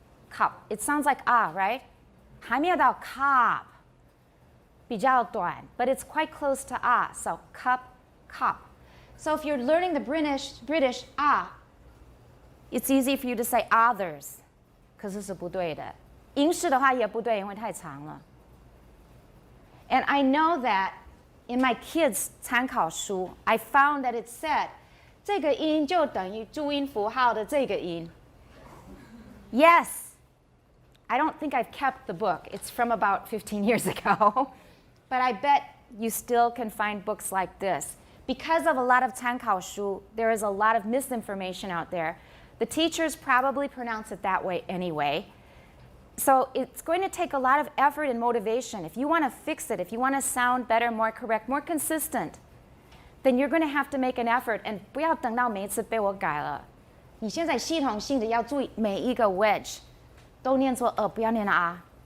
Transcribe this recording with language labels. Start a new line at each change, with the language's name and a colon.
English: Cup. It sounds like ah, right?
Chinese: 还没有到
English: cup.
Chinese: 比较短,
English: but it's quite close to ah. So cup, cup. So if you're learning the British ah, it's easy for you to say others,
Chinese: 可是是不对的。英式的话也不对，因为太长了。
English: And I know that in my kids' 参考书, I found that it said,
Chinese: 这个音就等于注音符号的这个音.
English: Yes. I don't think I've kept the book. It's from about 15 years ago. But I bet you still can find books like this. Because of a lot of 参考书, there is a lot of misinformation out there. The teachers probably pronounce it that way anyway. So it's going to take a lot of effort and motivation. If you want to fix it, if you want to sound better, more correct, more consistent, then you're going to have to make an effort.
Chinese: And 不要等到每一次被我改了。你现在系统性的要注意每一个 wedge 都念作不要念 啊。